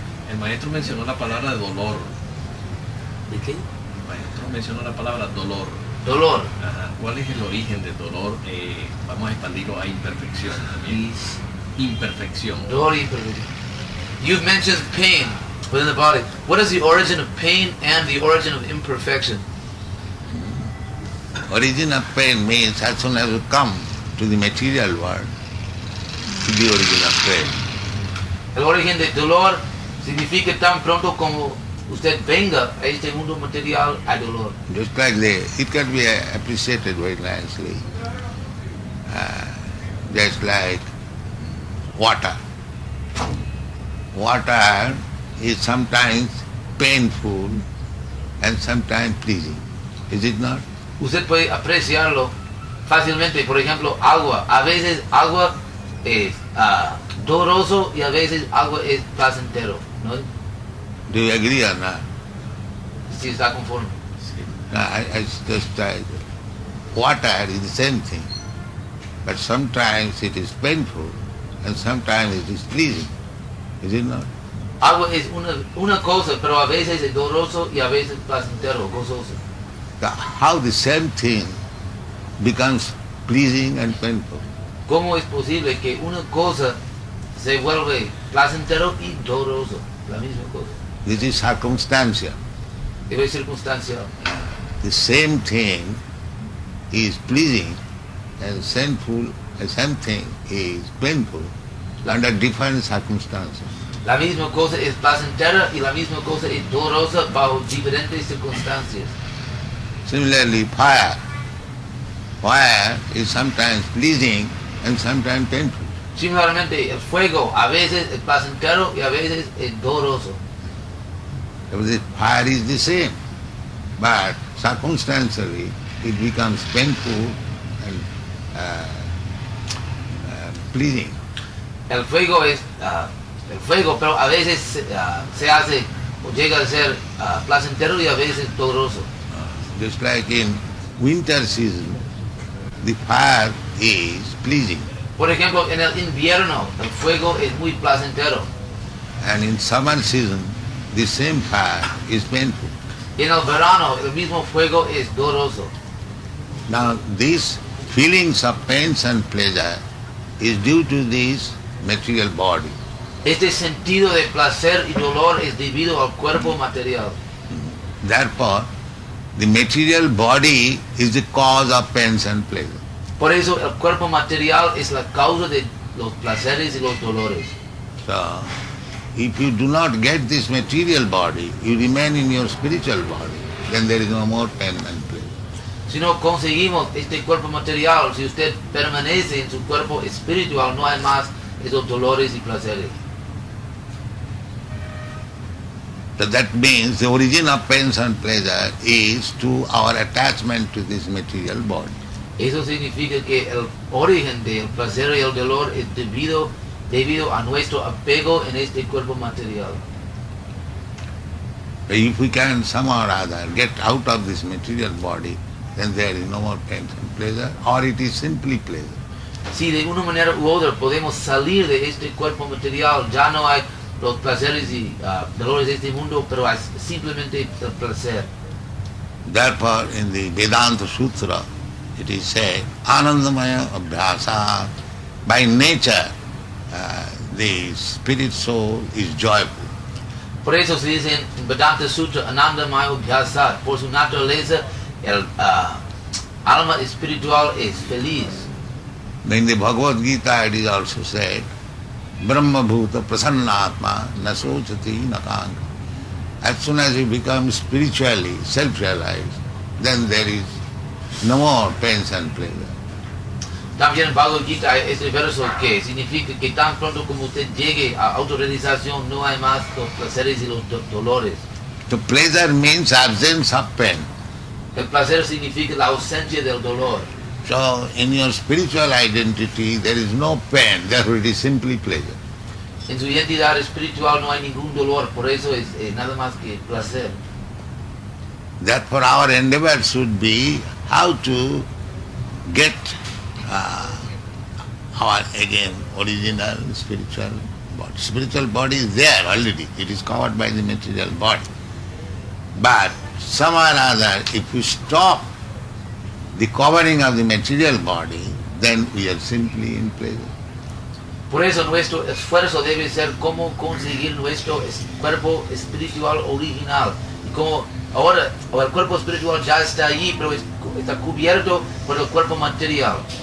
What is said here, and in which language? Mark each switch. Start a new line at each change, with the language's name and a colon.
Spanish: El maestro mencionó la palabra dolor. ¿De qué? El maestro mencionó la palabra dolor. Dolor. Ajá. ¿Cuál es el origen del dolor? Vamos a expandirlo a imperfección también. Imperfección. Dolor y imperfección.
English: You've mentioned pain within the body. What is the origin of pain and the origin of imperfection? Origin of pain means as soon as you come to the material world, to the origin of pain.
Spanish: El origen del dolor significa tan pronto como usted venga a este mundo material hay dolor.
English: Just like it can be appreciated very nicely. Just like water. Water is sometimes painful and sometimes pleasing. Is it not?
Spanish: Usted puede apreciarlo fácilmente. Por ejemplo, agua. A veces agua es doloroso y a veces agua es placentero, ¿no?
English: Do you agree or not?
Spanish: Si está conforme.
English: I just water is the same thing, but sometimes it is painful and sometimes it is pleasing. Is it not?
Spanish: Agua es una cosa, pero a veces es doloroso y a veces placentero, gozoso.
English: How the same thing becomes pleasing and painful?
Spanish: ¿Cómo es posible que una cosa se vuelve placentero y doloroso? La misma cosa.
English: This is circumstantial.
Spanish: Es circunstancial.
English: The same thing is pleasing and sinful, the same thing is painful under different circumstances.
Spanish: La misma cosa es placentera y la misma cosa es dolorosa bajo diferentes circunstancias.
English: Similarly, fire. Fire is sometimes pleasing and sometimes painful.
Spanish: Similarmente, el fuego a veces es placentero y a veces es doloroso.
English: The fire is the same, but circumstantially it becomes painful and pleasing.
Spanish: El fuego es el fuego, pero a veces se hace o llega a ser placentero y a veces doloroso.
English: Just like in winter season, the fire is pleasing.
Spanish: Por ejemplo, en el invierno el fuego es muy placentero.
English: And in summer season, the same fire is painful.
Spanish: En el verano el mismo fuego es doloroso.
English: Now, these feelings of pains and pleasure is due to this material body.
Spanish: Este sentido de placer y dolor es debido al cuerpo material.
English: Therefore, the material body is the cause of pains and pleasure.
Spanish: Por eso el cuerpo material es la causa de los placeres y los dolores.
English: So, if you do not get this material body, you remain in your spiritual body, then there is no more pain and pleasure.
Spanish: Si no conseguimos este cuerpo material, si usted permanece en su cuerpo espiritual, no hay más esos dolores y placeres.
English: So that means the origin of pains and pleasure is to our attachment to this material body.
Spanish: Eso significa que el origen del placer y el dolor es debido a nuestro apego en este cuerpo material.
English: If we can somehow or other get out of this material body, then there is no more pain and pleasure, or it is simply pleasure.
Spanish: Si de una manera u otra podemos salir de este cuerpo material, ya no hay los placeres y dolores de este mundo, pero hay simplemente el placer.
English: Therefore, in the Vedanta Sutra, it is said,
Sanskrit: Anandamaya Abhyasa,
English: by nature, the spirit soul is joyful.
Spanish: Por eso se dice en Vedanta Sutra,
Sanskrit: Anandamaya Abhyasa,
Spanish: por su naturaleza, el alma espiritual es feliz.
English: In the Bhagavad Gita, it is also said,
Sanskrit: Brahma Bhuta Prasannatma Nasochati Nakanga.
English: As soon as you become spiritually self-realized, then there is no more pains and pleasure.
Spanish: También en Bhagavad Gita hay este verso que significa que tan pronto como usted llegue a autorrealización no hay más los placeres y los dolores.
English: So pleasure means absence of pain.
Spanish: El placer significa la ausencia del dolor.
English: So in your spiritual identity there is no pain, therefore it is simply pleasure.
Spanish: En su identidad espiritual no hay ningún dolor, por eso es nada más que placer.
English: Therefore our endeavor should be how to get our again original spiritual body. Spiritual body is there already, it is covered by the material body. But somehow or other, if we stop the covering of the material body, then we are simply in pleasure.
Spanish: Por eso nuestro esfuerzo debe ser cómo conseguir nuestro cuerpo espiritual original. Y como ahora el cuerpo espiritual ya está allí, pero está cubierto por el cuerpo material.